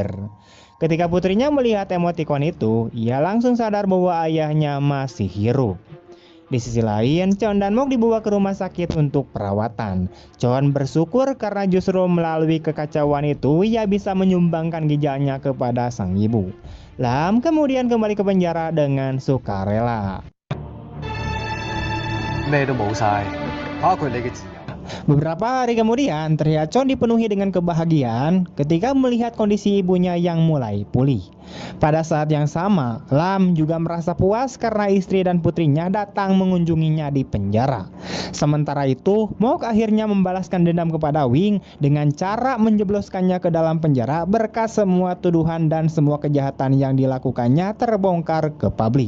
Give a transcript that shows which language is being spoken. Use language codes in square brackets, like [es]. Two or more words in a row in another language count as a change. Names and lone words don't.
[id] Ketika putrinya melihat emotikon itu, ia langsung sadar bahwa ayahnya masih hidup. Di sisi lain, Chon dan Mok dibawa ke rumah sakit untuk perawatan. Chon bersyukur karena justru melalui kekacauan itu, ia bisa menyumbangkan ginjalnya kepada sang ibu. Lam kemudian kembali ke penjara dengan sukarela. [yue] 咩都冇晒，包括你嘅自由。 [id] Beberapa hari kemudian, terlihat Chon dipenuhi dengan kebahagiaan ketika melihat kondisi ibunya yang mulai pulih. Pada saat yang sama, Lam juga merasa puas karena istri dan putrinya datang mengunjunginya di penjara. Sementara itu, Mok akhirnya membalaskan dendam kepada Wing dengan cara menjebloskannya ke dalam penjara berkat semua tuduhan dan semua kejahatan yang dilakukannya terbongkar ke publik.